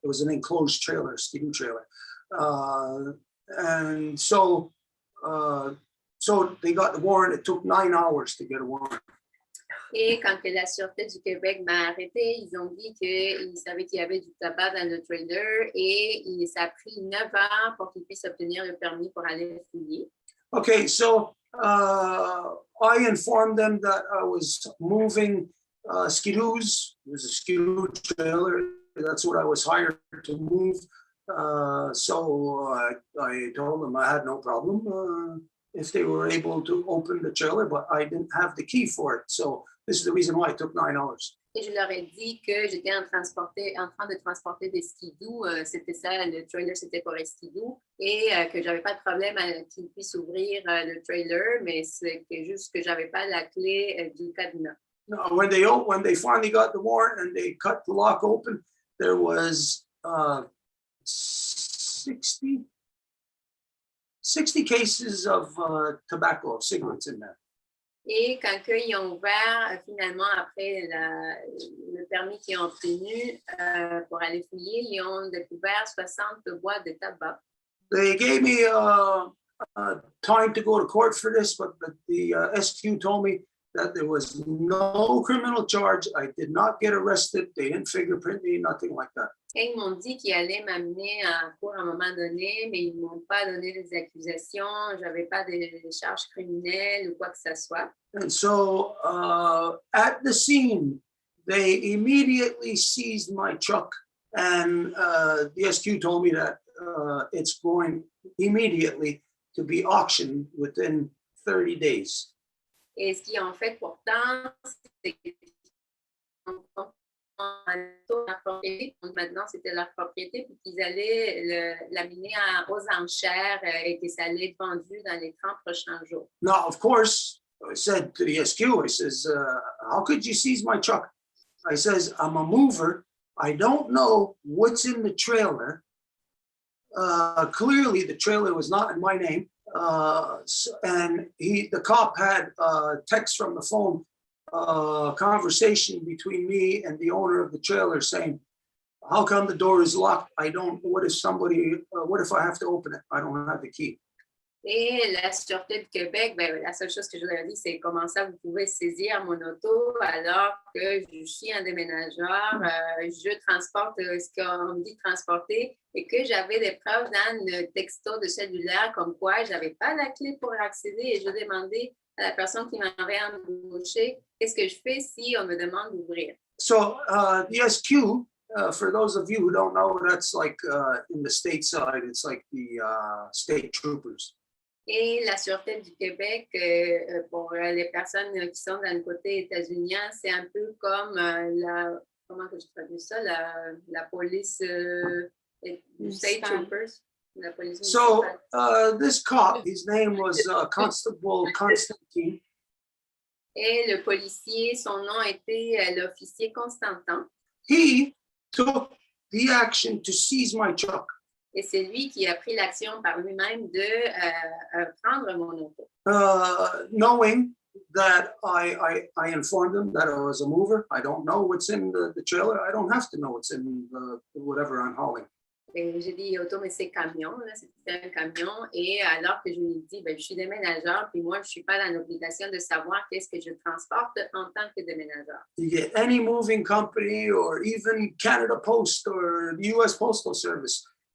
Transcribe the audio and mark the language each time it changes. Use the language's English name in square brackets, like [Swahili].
[English] It was an enclosed trailer, skidoo trailer. And so they got the warrant. It took 9 hours to get a warrant. [French] Et quand que la Sûreté du Québec m'a arrêté, ils ont dit qu'ils savaient qu'il y avait du tabac dans le trailer et ça a pris 9 heures pour qu'ils puissent obtenir le permis pour aller fouiller. [English] Okay, so I informed them that I was moving skidoos. It was a skidoo trailer. That's what I was hired to move. So I told them I had no problem if they were able to open the trailer, but I didn't have the key for it. So this is the reason why it took 9 hours. [French] Et je leur ai dit que j'étais en train de transporter des skidoo. C'était ça, le trailer, c'était pour les skidoo. Et que j'avais pas de problème à qu'ils puissent ouvrir le trailer, mais c'était juste que j'avais pas la clé du cadenas. [English] No, when they finally got the warrant and they cut the lock open, there was 60 cases of tobacco, of cigarettes in there. [French] Et quand ils ont ouvert, finalement, après le permis qu'ils ont obtenu pour aller fouiller, ils ont découvert 60 boîtes de tabac. [English] They gave me time to go to court for this, but the SQ told me that there was no criminal charge. I did not get arrested. They didn't fingerprint me, nothing like that. [French] Et ils m'ont dit qu'ils allaient m'amener en cours à un moment donné, mais ils ne m'ont pas donné des accusations. Je n'avais pas de charges criminelles ou quoi que ce soit. [English] And so at the scene, they immediately seized my truck, and the SQ told me that it's going immediately to be auctioned within 30 days. [French] Et ce qu'ils ont fait pourtant, c'est qu'ils ont la propriété, donc maintenant c'était leur propriété, puis qu'ils allaient l'amener aux enchères et que ça allait être vendu dans les 30 prochains jours. [English] Now, of course, I said to the SQ, I says, how could you seize my truck? I says, I'm a mover. I don't know what's in the trailer. Clearly, the trailer was not in my name. And the cop had a text from the phone, conversation between me and the owner of the trailer saying, how come the door is locked? What if I have to open it? I don't have the key. [French] Et la Sûreté du Québec, ben, la seule chose que je vous avais dit, c'est comment ça vous pouvez saisir mon auto alors que je suis un déménageur, je transporte ce qu'on me dit de transporter et que j'avais des preuves dans le texto de cellulaire comme quoi je n'avais pas la clé pour accéder et je demandais à la personne qui m'avait embauché qu'est-ce que je fais si on me demande d'ouvrir. [English] So the SQ, for those of you who don't know, that's like in the state side, it's like the state troopers. [French] Et la Sûreté du Québec, pour les personnes qui sont dans le côté états-unien, c'est un peu comme comment que je traduis ça, la police du State Troopers. La police [English] So [French] municipale. [English] this cop, his name was Constable Constantine. [French] Et le policier, son nom était l'officier Constantin. [English] He took the action to seize my truck. [French] Et c'est lui qui a pris l'action par lui-même de prendre mon auto. [English] Knowing that I informed him that I was a mover. I don't know what's in the trailer. I don't have to know what's in whatever I'm hauling. [French] Et j'ai dit auto, mais c'est camion, là, c'était un camion. Et alors que je lui ai dit, ben, je suis déménageur, puis moi, je ne suis pas dans l'obligation de savoir qu'est-ce que je transporte en tant que déménageur. [English] You get any moving company or even Canada Post or the US Postal Service.